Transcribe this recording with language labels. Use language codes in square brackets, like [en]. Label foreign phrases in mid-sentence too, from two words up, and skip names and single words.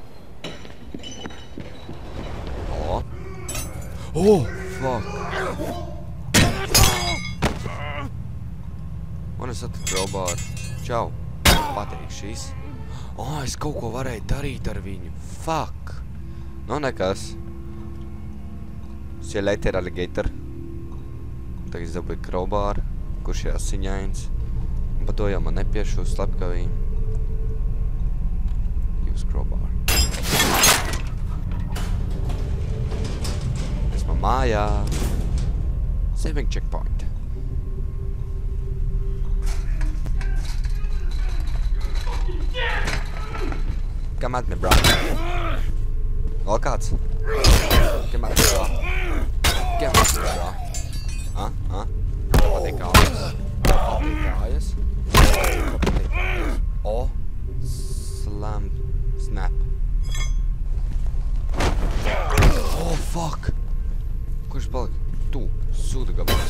[en] Halo? Oh, fuck! [lv] Man es atradu crowbar. Čau. Patīk šīs. Es kaut ko varēju darīt ar viņu. Fuck! Nu, nekas. [en] See you later, alligator. [lv] Tagad es dabūju crowbar, kurš ir asiņains. Un pa to jau man nepiešu slepkavīm. [en] Use crowbar. [lv] Esmu mājā. [en] Saving checkpoint. Come at me, bro. [lv] Vēl kāds? [en] Come at me, bro. Come at me, bro. [lv] Patīk kājas. Patīk kājas. Patīk kājas. O. [en] Slam. Snap. Oh, fuck. [lv] Kurš palika? Tu. Sūda gabals.